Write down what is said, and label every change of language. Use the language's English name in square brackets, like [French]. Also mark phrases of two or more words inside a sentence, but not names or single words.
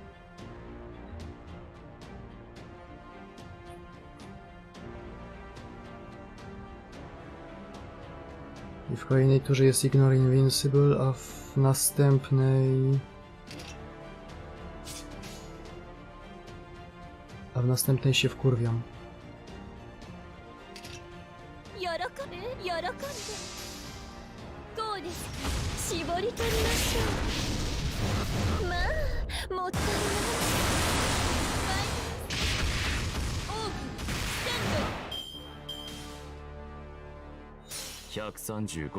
[Polish] I w kolejnej turze jest [English] Ignore Invincible, [Polish] a w następnej... się wkurwiam. [Japanese] 喜べ喜んで。こうですか。絞り取りましょう。まあもったいない。オーブステンド。